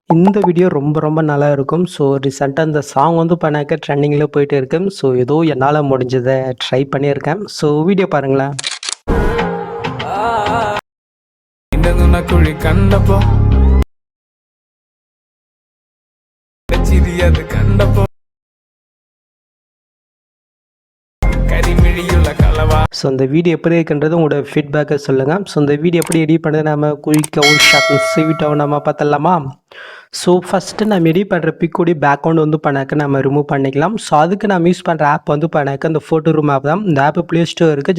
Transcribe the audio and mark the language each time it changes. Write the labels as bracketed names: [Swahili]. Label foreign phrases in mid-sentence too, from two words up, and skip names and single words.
[Tamil] இந்த வீடியோ ரொம்ப நல்லா இருக்கும். ஸோ ரீசெண்டாக இந்த சாங் வந்து பண்ணாக்க ட்ரெண்டிங்கில் போயிட்டு இருக்கு. ஸோ ஏதோ என்னால் முடிஞ்சதை ட்ரை பண்ணியிருக்கேன். ஸோ வீடியோ பாருங்களேன். [Malayalam] കുഴി കണ്ടപ്പോ ചിരി അത് കണ്ടപ്പോ കരിമിഴിയുള്ള കളവാ. [Tamil] ஸோ இந்த வீடியோ எப்படி இருக்குன்றது உங்களோட ஃபீட்பேக்கை சொல்லுங்கள். ஸோ இந்த வீடியோ எப்படி எடிட் பண்ணுறது நம்ம குயிக்காகவும் ஷார்ட் ஸ்வீட்டாகவும் நம்ம பார்த்தலாமா? ஸோ ஃபஸ்ட்டு நம்ம எடிட் பண்ணுற பிக்கோடைய பேக்ரவுண்ட் வந்து பண்ணாக்க நம்ம ரிமூவ் பண்ணிக்கலாம். ஸோ அதுக்கு நம்ம யூஸ் பண்ணுற ஆப் வந்து பண்ணாக்க இந்த ஃபோட்டோ ரூம் ஆப் தான். இந்த ஆப் ப்ளே ஸ்டோர் இருக்குது.